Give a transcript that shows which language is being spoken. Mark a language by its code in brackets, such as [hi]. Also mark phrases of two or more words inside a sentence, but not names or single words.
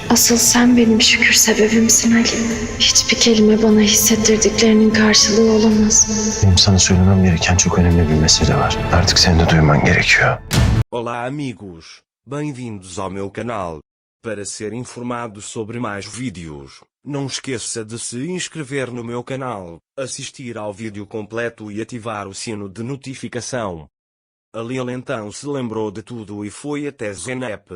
[tr] Asıl sen benim şükür sebebimsin Ali. Hiçbir kelime bana hissettirdiklerinin karşılığı olamaz. Benim sana söylemem gereken çok önemli bir mesele var. Artık senin de duyman gerekiyor. [pt] Olá amigos, bem-vindos ao meu canal. Para ser informado sobre mais vídeos, não esqueça de se inscrever no meu canal, assistir ao vídeo completo e ativar o sino de notificação. A Lil então se lembrou de tudo e foi até Zeynep.